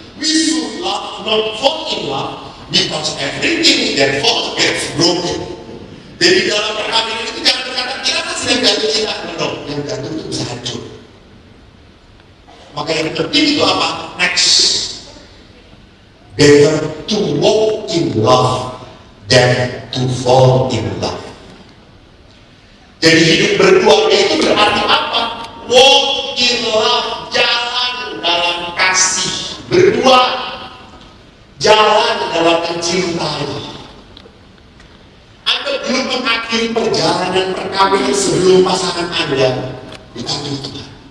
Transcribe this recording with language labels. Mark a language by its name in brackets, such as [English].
[English] We should love, not fall in love, because everything that falls gets broken. [Indonesian] Jadi dalam perkawinan itu jangan berkata kita kan sedang jatuh cinta, no, yang jatuh itu bisa hancur. Maka yang penting itu apa? [English] Next. Better to walk in love than to fall in love. [Indonesian] Jadi hidup berkeluarga itu berarti apa? [English] Walk in love, [Indonesian] jalan dalam kasih, berdua, jalan dalam mencintai. Anda belum mengakhiri perjalanan perkawinan sebelum pasangan Anda dipanggil Tuhan.